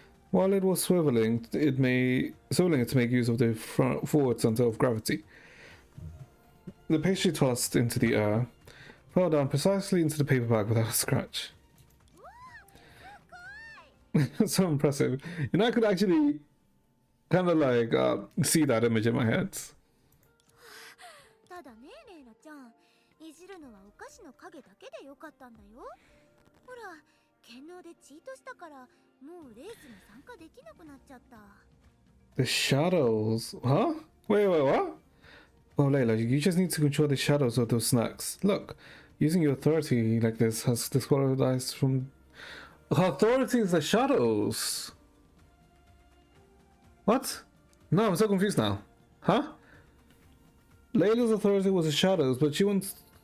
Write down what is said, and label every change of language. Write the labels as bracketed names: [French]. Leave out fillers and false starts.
[English] While it was swiveling it to make use of the forward center of gravity. The pastry tossed into the air fell down precisely into the paper bag without a scratch. So impressive. You know, I could actually kind of like see that image in my head. [Japanese] ただね、レイラちゃん、いじるのはお菓子の影だけでよかったんだよ。ほら、剣能でチートしたからもうレースに参加できなくなっちゃった。 [English] The shadows, huh? Wait, what? Oh, Layla, you just need to control the shadows of those snacks. Look, using your authority like this has disqualified from. Her authority is the shadows. What? No, I'm so confused now. Huh? Layla's authority was the shadows, but she wants.